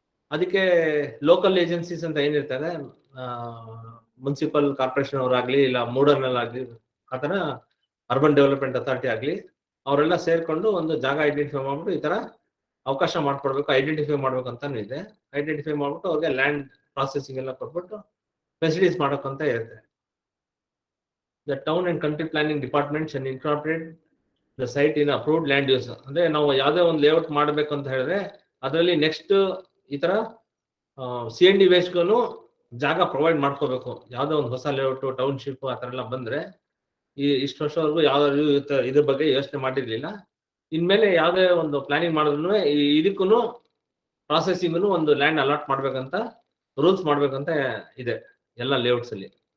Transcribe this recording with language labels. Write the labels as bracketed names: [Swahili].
[Kannada] ಅದಕ್ಕೆ local agencies ಅಂತ ಏನಿರ್ತಾರೆ, ಮುನ್ಸಿಪಲ್ ಕಾರ್ಪೊರೇಷನ್ ಅವರಾಗ್ಲಿ, ಇಲ್ಲ ಮೂಡರ್ನಲ್ ಆಗ್ಲಿ, ಆತರ ಅರ್ಬನ್ ಡೆವಲಪ್ಮೆಂಟ್ ಅಥಾರಿಟಿ ಆಗ್ಲಿ, ಅವರೆಲ್ಲ ಸೇರ್ಕೊಂಡು ಒಂದು ಜಾಗ ಐಡೆಂಟಿಫೈ ಮಾಡ್ಬಿಟ್ಟು ಈ ತರ ಅವಕಾಶ ಮಾಡ್ಕೊಡ್ಬೇಕು, ಐಡೆಂಟಿಫೈ ಮಾಡ್ಬೇಕು ಅಂತಾನು ಇದೆ. ಐಡೆಂಟಿಫೈ ಮಾಡ್ಬಿಟ್ಟು ಅವ್ರಿಗೆ ಲ್ಯಾಂಡ್ ಪ್ರಾಸೆಸಿಂಗ್ ಎಲ್ಲ ಕೊಟ್ಬಿಟ್ಟು ಫೆಸಿಲಿಟೀಸ್ ಮಾಡೋಕ್ಕಂತ ಇರುತ್ತೆ. [English] The town and country planning department shall incorporate the site in approved land use. [Kannada] ಅಂದ್ರೆ ನಾವು ಯಾವುದೇ ಒಂದು ಲೇಔಟ್ ಮಾಡಬೇಕು ಅಂತ ಹೇಳಿದ್ರೆ ಅದರಲ್ಲಿ ನೆಕ್ಸ್ಟ್ ಈ ತರ CND ವೇಸ್ಟ್ಗೂ ಜಾಗ ಪ್ರೊವೈಡ್ ಮಾಡ್ಕೋಬೇಕು. ಯಾವುದೋ ಒಂದು ಹೊಸ ಲೇಔಟ್, ಟೌನ್ಶಿಪ್ ಆ ತರ ಎಲ್ಲ ಬಂದ್ರೆ ಇಷ್ಟು ವರ್ಷವರೆಗೂ ಯಾವ್ದು ಇದ್ರ ಬಗ್ಗೆ ಯೋಚನೆ ಮಾಡಿರ್ಲಿಲ್ಲ. ಇನ್ಮೇಲೆ ಯಾವುದೇ ಒಂದು ಪ್ಲಾನಿಂಗ್ ಮಾಡಿದ್ರು ಇದಕ್ಕೂ ಪ್ರಾಸೆಸಿಂಗ್ ಒಂದು ಲ್ಯಾಂಡ್ ಅಲಾಟ್ ಮಾಡ್ಬೇಕಂತ ರೂಲ್ಸ್ ಮಾಡ್ಬೇಕಂತ ಇದೆ ಎಲ್ಲ ಲೇಔಟ್ಸ್ ಅಲ್ಲಿ.